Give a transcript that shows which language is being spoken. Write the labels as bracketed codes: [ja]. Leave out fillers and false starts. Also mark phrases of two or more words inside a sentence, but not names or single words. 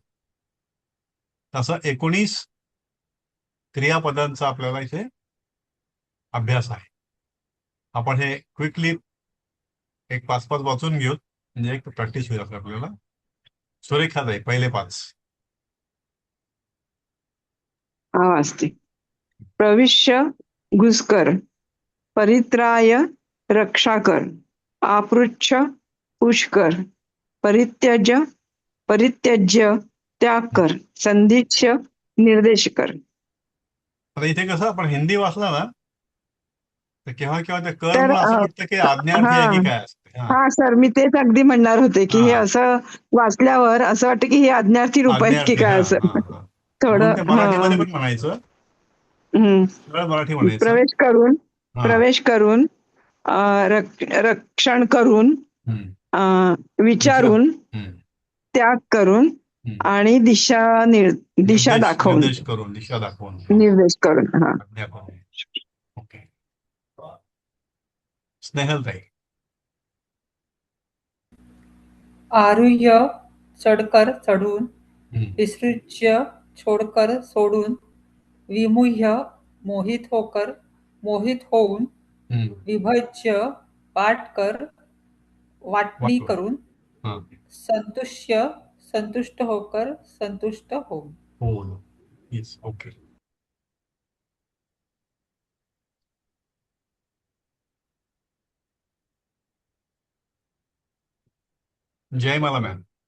[mr] तसं 19 क्रियापदांचा आपल्याला इथे अभ्यास आहे. आपण हे क्विकली एक 5-5 वाचून घेऊ, म्हणजे एक प्रॅक्टिस होईल आपल्याला. सुरेखाताई पहिले 5. वाचते. [sa] प्रविश्य घुसकर, परित्राय रक्षाकर, आपृच्छ पुष्कर, परित्यज्य [hi] त्याग कर, [sa] संधिच्य [hi] निर्देश कर. [mr] आता इथे कसं आपण हिंदी वाचला ना, तर केव्हा केव्हा ते कर तर म्हणून असं वाटतं की आज्ञार्थी हा आहे की काय असते. हा, हा सर, मी तेच अगदी म्हणणार होते की हे हा, असं वाचल्यावर असं वाटतं की हे आज्ञार्थी रूप आहेत की आज्ञार्थी. हा काय, असं हा हा म्हणून ते थोडं. हा. मराठीमध्ये पण म्हणायचं, हम्म. सगळं मराठी म्हणायचं. प्रवेश करून, हा. प्रवेश करून, रक्षण करून, हम्म. विचार. विचारून, हम्म. त्याग करून, हम्म. आणि दिशा दाखवून, निर्देश करून, दिशा दाखवून. निर्देश करून. हा. आज्ञा करून. ओके. स्नेहलताई. आरुह्य चढकर चढून, हम्म. विसृज्य छोडकर सोडून, विमुह्य [hi] मोहित होकर [mr] मोहित होऊन, हम्म. विभज्य [hi] पाठ कर [mr] वाटणी वाटून. करून, हा. संतुष्य [hi] संतुष्ट होकर [mr] संतुष्ट होऊन. हो. [en] Yes. OK. [mr] जयमाला मॅम.